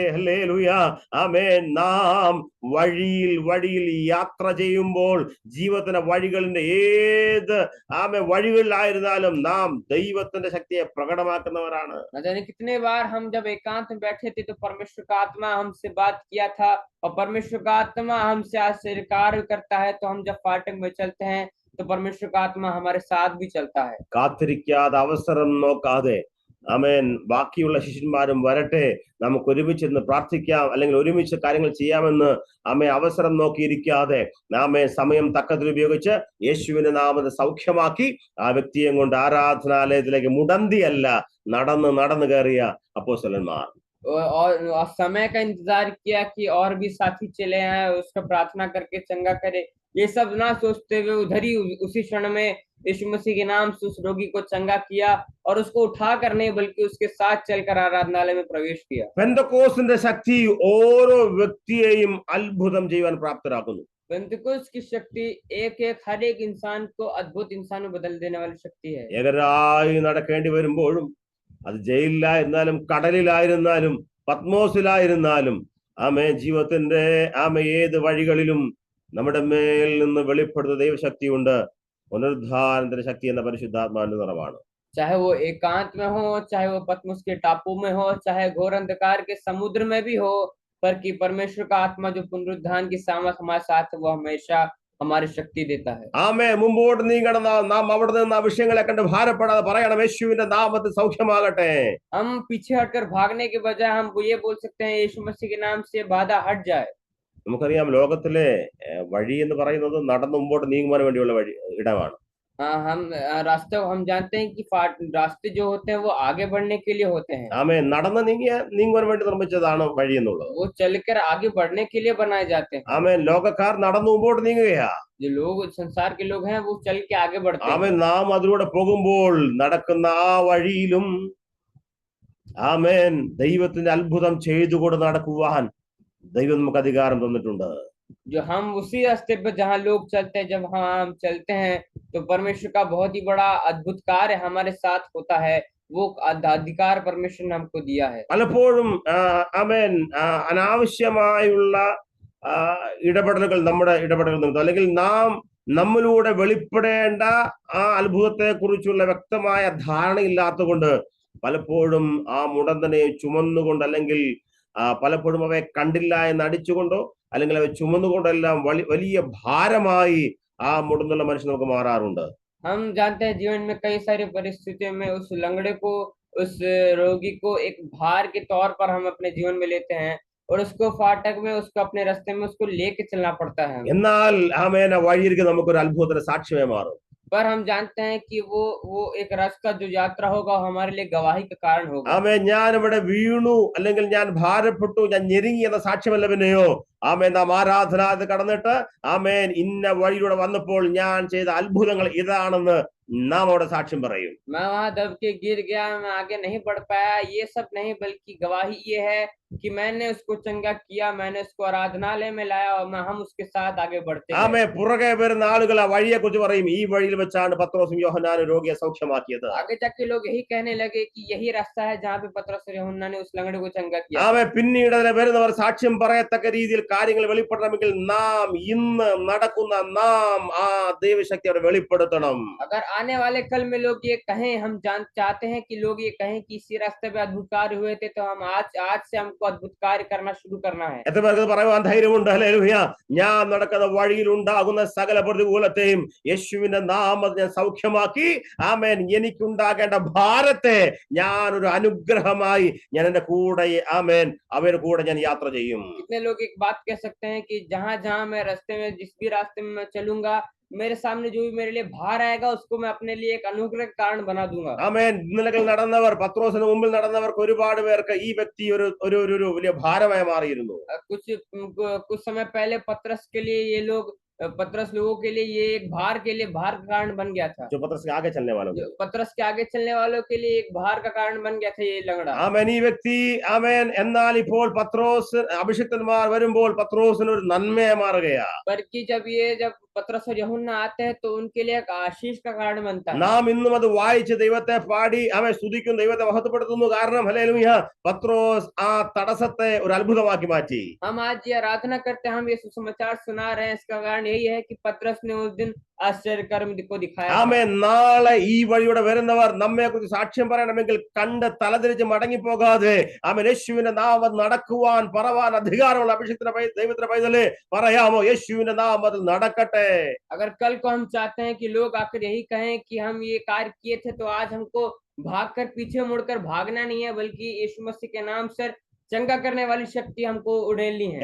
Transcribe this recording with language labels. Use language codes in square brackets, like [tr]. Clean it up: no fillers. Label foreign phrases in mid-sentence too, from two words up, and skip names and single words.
[ml] ഹല്ലേലൂയ, ആമേൻ. നാം വഴിയിൽ യാത്ര ചെയ്യുമ്പോൾ ജീവിതത്തിന്റെ വഴികളിന്റെ ഏത് വഴികളിലായിരുന്നാലും നാം ദൈവത്തിന്റെ ശക്തിയെ പ്രകടമാക്കുന്നവരാണ്. [hi] न जाने कितने बार हम जब एकांत में बैठे थे तो परमेश्वर का आत्मा हमसे बात किया था और परमेश्वर का आत्मा हमसे आश्चर्य कार्य करता है। तो हम जब फाटक में चलते हैं तो परमेश्वर का आत्मा हमारे साथ भी चलता है। [ml] കാത്തിരിക്കാതെ അവസരം നോക്കാതെ ബാക്കിയുള്ള ശിഷ്യന്മാരും വരട്ടെ, നമുക്ക് ഒരുമിച്ച് പ്രാർത്ഥിക്കാം, അല്ലെങ്കിൽ ഒരുമിച്ച് കാര്യങ്ങൾ ചെയ്യാമെന്ന് അവസരം നോക്കിയിരിക്കാതെ സമയം തക്കത്തിൽ ഉപയോഗിച്ച് യേശുവിന്റെ നാമത്തെ സൗഖ്യമാക്കി ആ വ്യക്തിയെ കൊണ്ട് ആരാധനാലയത്തിലേക്ക് മുടന്തിയല്ല നടന്ന് കയറിയ അപ്പോസ്തലന്മാർ. [hi] और समय का इंतजार किया कि और भी साथी चले आए, उसका प्रार्थना करके चंगा करे, ये सब ना सोचते हुए उधर ही उसी क्षण में यीशु मसीह के नाम से उस रोगी को चंगा किया और उसको उठा कर नहीं बल्कि उसके साथ चलकर आराधनालय में प्रवेश किया। [ml] പെന്തക്കോസ്തിന്റെ ശക്തി ഓരോ വ്യക്തിയെയും അത്ഭുതം ചെയ്യാൻ പ്രാപ്തരാക്കുന്നു. [hi] पेंतिकोस्त की शक्ति एक हर एक इंसान को अद्भुत इंसान में बदल देने वाली शक्ति है। [ml] ഏകരായി നടക്കേണ്ടി വരുമ്പോഴും, അത് ജയിലിലായിരുന്നാലും കടലിലായിരുന്നാലും പത്മോസിലായിരുന്നാലും ജീവിതത്തിന്റെ ഏത് വഴികളിലും നമ്മുടെ മേൽ നിന്ന് വെളിപ്പെടുന്ന ദൈവശക്തിയുണ്ട്. പുനരുദ്ധാനത്തിന്റെ ശക്തി എന്ന പരിശുദ്ധാത്മാവിന്റെ നിറവാണ്. [hi] चाहे वो एकांत में हो, चाहे वो पतमुस के टापू में हो, चाहे घोर अंधकार के समुद्र में भी हो, पर कि परमेश्वर का आत्मा जो पुनरुत्थान की सामर्थ हमारे साथ है, वो हमेशा हमारी शक्ति देता है। [ml] മുമ്പോട്ട് നീങ്ങണം. നാം അവിടെ നിന്ന് ആ വിഷയങ്ങളെ കണ്ട് ഭാരപ്പെടാതെ പറയണം, യേശുവിന്റെ നാമത്തിൽ സൗഖ്യമാകട്ടെ. [hi] हम पीछे हटकर भागने के बजाय हम ये बोल सकते हैं, यीशु मसीह के नाम से बाधा हट जाए। [ml] നമുക്കറിയാം, ലോകത്തിലെ വഴി എന്ന് പറയുന്നത് നടന്ന് മുമ്പോട്ട് നീങ്ങുവാൻ വേണ്ടിയുള്ള ഇടമാണ്. [hi] हम रास्ते हम जानते हैं कि रास्ते जो होते हैं वो आगे बढ़ने के लिए होते हैं। [ml] നടന്ന് നീങ്ങുവാൻ വേണ്ടി നിർമ്മിച്ചതാണ് വഴി എന്നുള്ളത്. [hi] वो चलकर आगे बढ़ने के लिए बनाए जाते हैं। [ml] ലോകക്കാർ നടന്ന് മുമ്പോട്ട് നീങ്ങുകയാ. [hi] जो लोग संसार के लोग हैं वो चल के आगे बढ़ते हैं। [ml] നാം അതിലൂടെ പോകുമ്പോൾ നടക്കുന്ന ആ വഴിയിലും ദൈവത്തിന്റെ അത്ഭുതം ചെയ്തുകൊണ്ട് നടക്കുവാൻ ദൈവം നമുക്ക് അധികാരം തന്നിട്ടുണ്ട്. [hi] जो हम उसी रास्ते पर जहाँ लोग चलते हैं, जब हम चलते हैं तो परमेश्वर का बहुत ही बड़ा अद्भुत कार्य हमारे साथ होता है। वो अधिकार परमेश्वर ने हमको दिया है। [ml] പലപ്പോഴും അനാവശ്യമായുള്ള ഇടപെടലുകൾ നമ്മുടെ ഇടപെടലുകൾ നിമിത്തം, അല്ലെങ്കിൽ നമ്മിലൂടെ വെളിപ്പെടേണ്ട ആ അത്ഭുതത്തെ കുറിച്ചുള്ള വ്യക്തമായ ധാരണയില്ലാത്തതുകൊണ്ട് പലപ്പോഴും ആ മുടന്തനെ ചുമന്നുകൊണ്ട്, അല്ലെങ്കിൽ പലപ്പോഴും അവയെ കണ്ടില്ല എന്ന് അടിച്ചുകൊണ്ടോ അല്ലെങ്കിൽ അവ ചുമന്നുകൊണ്ടെല്ലാം വലിയ ഭാരമായി ആ മുടന്നുള്ള മനുഷ്യൻ നമുക്ക് മാറാറുണ്ട്. [hi] हम जानते हैं जीवन में कई सारी परिस्थितियों में उस लंगड़े को, उस रोगी को एक भार के तौर पर हम अपने जीवन में लेते हैं और उसको फाटक में, उसको अपने रास्ते में उसको लेके चलना पड़ता है। [ml] എന്നാൽ വഴിയിരിക്കെ നമുക്കൊരു അത്ഭുതത്തിന്റെ സാക്ഷ്യമായി മാറും. [hi] पर हम जानते हैं कि वो एक रास्ता जो यात्रा होगा हमारे लिए गवाही का कारण होगा। [ml] ഞാൻ ഇവിടെ വീണു, അല്ലെങ്കിൽ ഞാൻ ഭാരപ്പെട്ടു, ഞാൻ ഞെരുങ്ങി എന്ന സാക്ഷ്യമല്ല പിന്നെയോ. നാം ആരാധനാലയത്തിൽ കടന്നിട്ട് ഇന്ന വഴിയിലൂടെ വന്നപ്പോൾ ഞാൻ ചെയ്ത അത്ഭുതങ്ങൾ ഇതാണെന്ന് നാം അവിടെ സാക്ഷ്യം പറയും. [hi] मैं वहां दब के गिर गया, मैं आगे नहीं बढ़ पाया, ये सब नहीं, बल्कि गवाही ये है कि मैंने उसको चंगा किया, मैंने उसको आराधनालय में लाया और हम उसके साथ आगे बढ़ते गए। [ml] ആമേ പുറകെ വരുന്ന ആളുകൾ ആ വഴിയെ കുറിച്ച് പറയും, ഈ വഴിയിൽ വെച്ചാണ് പത്രോസും യോഹന്നാനും രോഗിയെ സൗഖ്യമാക്കിയത്. [hi] आगे जाके लोग यही कहने लगे कि यही रास्ता है जहाँ पे पतरस और यूहन्ना ने उस लंगड़े को चंगा किया। [ml] ആമേ പിന്നീട് അതിനെ വരുന്നവർ സാക്ഷ്യം പറയത്തക്ക രീതിയിൽ കാര്യങ്ങൾ വെളിപ്പെടണമെങ്കിൽ നാം ഇന്ന് നടക്കുന്ന നാം ആ ദൈവശക്തി അവിടെ വെളിപ്പെടുത്തണം. [hi] अगर आने वाले कल में लोग ये कहें, हम चाहते हैं कि लोग ये कहें कि इसी रास्ते पे अद्भुत कार्य हुए थे, तो हम आज से हमको अद्भुत कार्य करना शुरू करना है। [ml] എത്ര പേർക്ക് ഇത് പറയുവാൻ ധൈര്യമുണ്ട്? ഹല്ലേലൂയ. ഞാൻ നടക്കുന്ന വഴിയിൽ ഉണ്ടാകുന്ന സകല പ്രതികൂലത്തെയും യേശുവിന്റെ നാമത്തിൽ ഞാൻ സൗഖ്യമാക്കി, ആമേൻ, എനിക്കുണ്ടാകേണ്ട ഭാരത്തെ ഞാൻ ഒരു അനുഗ്രഹമായി ഞാൻ എന്റെ കൂടെ, ആമേൻ, അവരുടെ കൂടെ ഞാൻ യാത്ര ചെയ്യും. [hi] कितने लोग एक बात कह सकते हैं कि जहां जहां मैं रास्ते में, जिस भी रास्ते में मैं चलूंगा, मेरे सामने जो भी मेरे लिए भार आएगा उसको मैं अपने लिए एक अनुग्रह का कारण बना दूंगा। [ml] ആമേൻ. ഇന്നലകൾ നടന്നവർ, പത്രോസിന് മുമ്പിൽ നടന്നവർക്ക് ഒരുപാട് പേർക്ക് ഈ വ്യക്തി ഒരു വലിയ ഭാരമായി മാറിയിരുന്നു. [hi] कुछ समय पहले पतरस लोगों के लिए ये एक भार का कारण बन गया था। जो पतरस के आगे चलने वालों को, पतरस के आगे चलने वालों के लिए एक भार का कारण बन गया था ये लंगड़ा। [ml] ആമേൻ. ഈ വ്യക്തി, ആമേൻ, എന്നാൽ ഇപ്പോൾ പത്രോസ് അഭിഷിക്തന്മാർ വരുമ്പോൾ പത്രോസിന് ഒരു നന്മയെ മാറുകയാ. [hi] जब पतरस और यूहन्ना आते हैं तो उनके लिए एक आशीष का कारण बनता है। [ml] നാം ഇന്നും അത് വായിച്ച് ദൈവത്തെ പാടി അവൻ സ്തുതിക്കും, ദൈവത്തെ മഹത്വപ്പെടുത്തുന്നു. കാരണം ഹല്ലേലൂയ, പത്രോസ് ആ തടസ്സത്തെ ഒരു അത്ഭുതമാക്കി മാറ്റി. [hi] हम आज ये आराधना करते हैं, हम ये सुसमाचार सुना रहे हैं, इसका कारण यही है कि पतरस ने उस दिन आश्चर्य कर्म को दिखाया। [ml] ആമേൻ. നാളെ ഈ വഴിയുടെ വരുന്നവർ നമ്മെ കുറിച്ച് സാക്ഷ്യം പറയണമെങ്കിൽ കണ്ട് തലതിരിച്ച് മടങ്ങിപ്പോകാതെ, ആമേൻ, യേശുവിന്റെ നാമത്തിൽ നടക്കുവാൻ പറവാൻ അധികാരമുള്ള അഭിഷിക്തന്റെ ദൈവത്തിന്റെ പൈതലേ, പറയാമോ, യേശുവിന്റെ നാമത്തിൽ നടക്കട്ടെ. [hi] अगर कल को हम चाहते हैं कि लोग आकर यही कहें कि हम ये कार्य किए थे, तो आज हमको भागकर पीछे मुड़कर भागना नहीं है, बल्कि यीशु मसीह के नाम से चंगा करने वाली शक्ति हमको उड़ेलनी है।